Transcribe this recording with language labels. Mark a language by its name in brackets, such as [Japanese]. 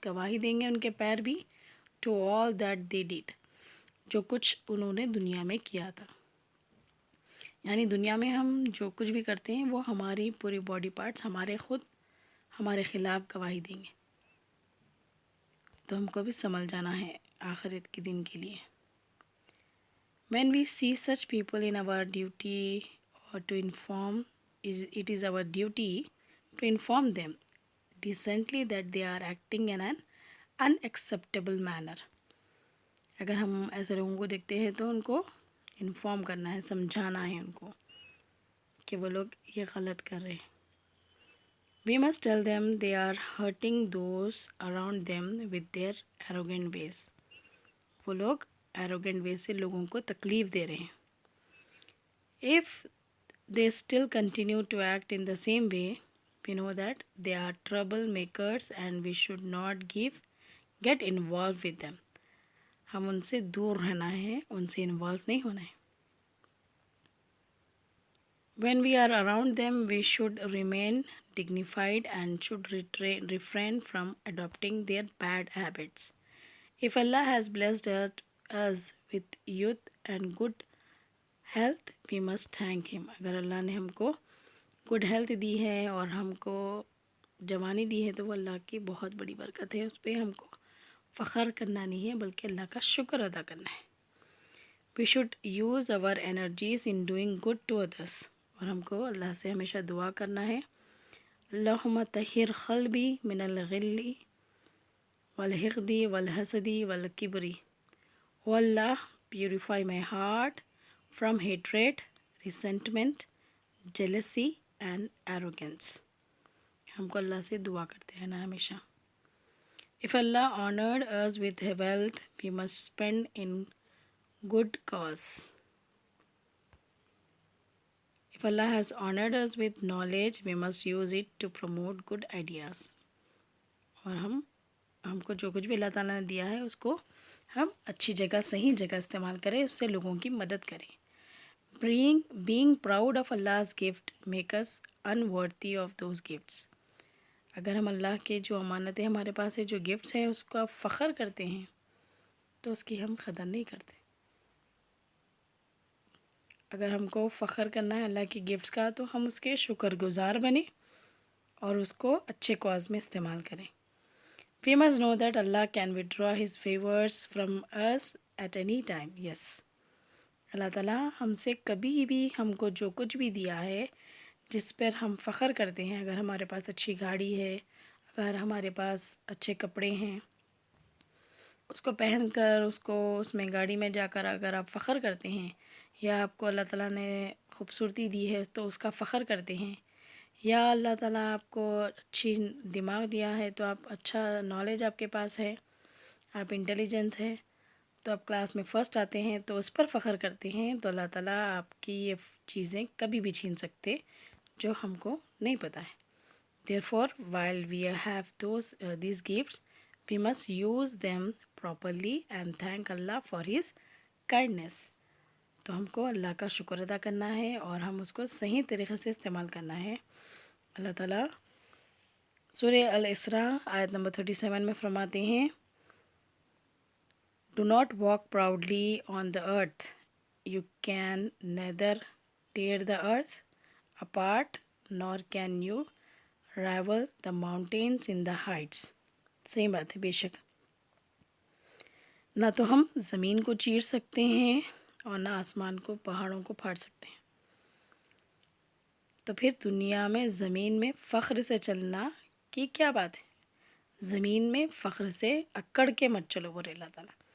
[Urdu] گواہی دیں گے ان کے پیر بھی. [English] to all that they did. [Urdu] جو کچھ انہوں نے دنیا میں کیا تھا. یعنی دنیا میں ہم جو کچھ بھی کرتے ہیں وہ ہماری پوری باڈی پارٹس ہمارے خلاف گواہی دیں گے. تو ہم کو بھی سنبھل جانا ہے آخرت کے دن کے لیے. [English] When we see such people in our duty or to inform, it is our duty to inform them decently that they are acting in an unacceptable manner. [Urdu] اگر ہم ایسے لوگوں کو دیکھتے ہیں تو ان کو انفارم کرنا ہے، سمجھانا ہے ان کو کہ وہ لوگ یہ غلط کر رہے ہیں. [English] We must tell them they are hurting those around them with their arrogant ways. [Urdu] وہ لوگ arrogant ways سے لوگوں کو تکلیف دے رہے ہیں. [English] If they still continue to act in the same way, we know that they are troublemakers and we should not get involved with them. [Urdu] ہم ان سے دور رہنا ہے، ان سے انوالو نہیں ہونا ہے. [English] When we are around them, we should remain dignified and should refrain from adopting their bad habits. If Allah has blessed us with youth and good health, we must thank Him. [Urdu] اگر اللہ نے ہم کو good health دی ہے اور ہم کو جوانی دی ہے تو وہ اللہ کی بہت بڑی برکت ہے. اس پہ ہم کو فخر کرنا نہیں ہے بلکہ اللہ کا شکر ادا کرنا ہے. [English] We should use our energies in doing good to others. [Urdu] اور ہم کو اللہ سے ہمیشہ دعا کرنا ہے. [Arabic] اللہم طہر قلبی من الغل والحقد والحسد والکبر. [English] O Allah, purify my heart from hatred, resentment, jealousy and arrogance. [Urdu] ہم کو اللہ سے دعا کرتے ہیں نا ہمیشہ. [English] If Allah honored us with wealth, we must spend in good cause. If Allah has honored us with knowledge, we must use it to promote good ideas. [Urdu] اور ہم کو جو کچھ بھی اللہ تعالیٰ نے دیا ہے اس کو ہم اچھی جگہ، صحیح جگہ استعمال کریں، اس سے لوگوں کی مدد کریں. [English] Being proud of Allah's gift make us unworthy of those gifts. [Urdu] اگر ہم اللہ کے جو امانتیں ہمارے پاس ہے، جو گفٹس ہیں، اس کا فخر کرتے ہیں تو اس کی ہم قدر نہیں کرتے. اگر ہم کو فخر کرنا ہے اللہ کی گفٹس کا تو ہم اس کے شکر گزار بنیں اور اس کو اچھے کاز میں استعمال کریں. [English] We must know that Allah can withdraw His favors from us at any time. Yes. [Urdu] اللہ تعالیٰ ہم سے کبھی بھی ہم کو جو کچھ بھی دیا ہے جس پر ہم فخر کرتے ہیں، اگر ہمارے پاس اچھی گاڑی ہے، اگر ہمارے پاس اچھے کپڑے ہیں، اس کو پہن کر اس میں گاڑی میں جا کر اگر آپ فخر کرتے ہیں، یا آپ کو اللہ تعالیٰ نے خوبصورتی دی ہے تو اس کا فخر کرتے ہیں، یا اللہ تعالیٰ آپ کو اچھی دماغ دیا ہے تو آپ اچھا نالج آپ کے پاس ہے، آپ انٹیلیجنٹ ہیں تو آپ کلاس میں فرسٹ آتے ہیں تو اس پر فخر کرتے ہیں، تو اللہ تعالیٰ آپ کی یہ چیزیں کبھی بھی چھین سکتے جو ہم کو نہیں پتہ ہے. [English] Therefore, while we have these gifts, we must use them properly and thank Allah for His kindness. [Urdu] تو ہم کو اللہ کا شکر ادا کرنا ہے اور ہم اس کو صحیح طریقے سے استعمال کرنا ہے. اللہ تعالیٰ سورہ الاسراء آیت نمبر 37 میں فرماتے ہیں، [English] Do not walk proudly on the earth. You can neither tear the earth apart nor can you rival the mountains in the heights. [Urdu] صحیح بات ہے، بے شک نہ تو ہم زمین کو چیر سکتے ہیں اور نہ آسمان کو، پہاڑوں کو پھاڑ سکتے ہیں. تو پھر دنیا میں زمین میں فخر سے چلنا کی کیا بات ہے؟ زمین میں فخر سے اکڑ کے مت چلو، بولے اللہ تعالیٰ.